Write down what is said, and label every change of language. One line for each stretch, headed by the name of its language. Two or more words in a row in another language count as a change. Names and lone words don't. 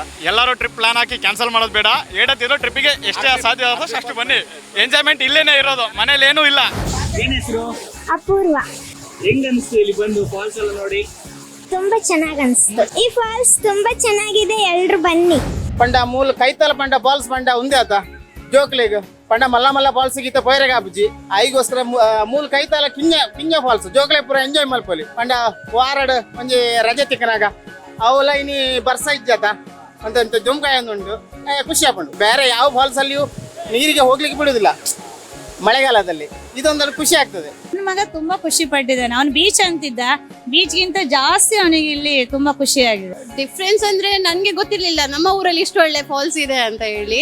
Kannada: ಎಲ್ಲರೂ ಟ್ರಿಪ್ ಪ್ಲಾನ್ ಹಾಕಿ ಕ್ಯಾನ್ಸಲ್ ಮಾಡೋದು ಬೇಡ. ಏಡತ್ತಿರೋ ಟ್ರಿಪ್ಪಿಗೆ ಎಷ್ಟೇ ಸಾಧ್ಯ ಆದಷ್ಟು ಅಷ್ಟು ಬನ್ನಿ. ಎಂಜಾಯ್ಮೆಂಟ್ ಇಲ್ಲೇನೆ ಇರೋದು, ಮನೇಲಿ ಏನೂ ಇಲ್ಲ. ಏನ್ ಹೆಸರು? ಅಪೂರ್ವ. ಹೆಂಗ್ ಅನಿಸ್ತು ಇಲ್ಲಿ ಬಂದು ಫಾಲ್ಸ್ ಎಲ್ಲ ನೋಡಿ? ತುಂಬಾ ಚೆನ್ನಾಗಿ ಅನಿಸ್ತು. ಈ ಫಾಲ್ಸ್ ತುಂಬಾ ಚೆನ್ನಾಗಿದೆ, ಎಲ್ರು ಬನ್ನಿ.
Tulu: ಪಂಡ ಮೂಲ ಕೈತಲ ಪಂಡ ಫಾಲ್ಸ್ ಪಂಡ ಉಂದೆ ಆತ ಜೋಕ್ಲಿಗ್ ಪಂಡ ಮಲ್ಲ ಮಲ್ಲ ಫಾಲ್ಸ್ ಗೀತ ಪೈರೆಗ ಆಪುಜಿ ಐಗೋಸ್ಕರ ಮೂಲ ಕೈತಲ ಕಿಂಜ ಫಾಲ್ಸ್ ಜೋಕ್ಲೆ ಪೂರ ಎಂಜಾಯ್ ಮಲ್ಪೊಲಿ. ಪಂಡ ವಾರಡ್ ಒಂಜಿ ರಜೆ ತಿಕ್ಕನಾಗ ಅವುಲ ಇನಿ ಬರ್ಸ ಇಜ್ಜಾತ ಅಂತ ಜುಮ್ಕಾಯ ಉಂಟು, ಖುಷಿ ಆಪುಂಡು.
Kannada: ಬೇರೆ ಯಾವ ಫಾಲ್ಸ್ ಅಲ್ಲಿಯೂ ನೀರಿಗೆ ಹೋಗ್ಲಿಕ್ಕೆ ಬಿಡುದಿಲ್ಲ ಮಳೆಗಾಲದಲ್ಲಿ. ಇದೊಂದು ಖುಷಿ ಆಗ್ತದೆ. ನನ್ನ ಮಗ ತುಂಬಾ ಖುಷಿ ಪಟ್ಟಿದ್ದಾನೆ. ಅವ್ನು ಬೀಚ್ ಅಂತಿದ್ದ, ಬೀಚ್ಗಿಂತ ಜಾಸ್ತಿ ಅವನಿಗೆ ಇಲ್ಲಿ ತುಂಬಾ ಖುಷಿ ಆಗಿದೆ. ಡಿಫ್ರೆನ್ಸ್ ಅಂದ್ರೆ ನನ್ಗೆ ಗೊತ್ತಿರ್ಲಿಲ್ಲ ನಮ್ಮ ಊರಲ್ಲಿ ಇಷ್ಟು ಒಳ್ಳೆ ಫಾಲ್ಸ್ ಇದೆ ಅಂತ ಹೇಳಿ.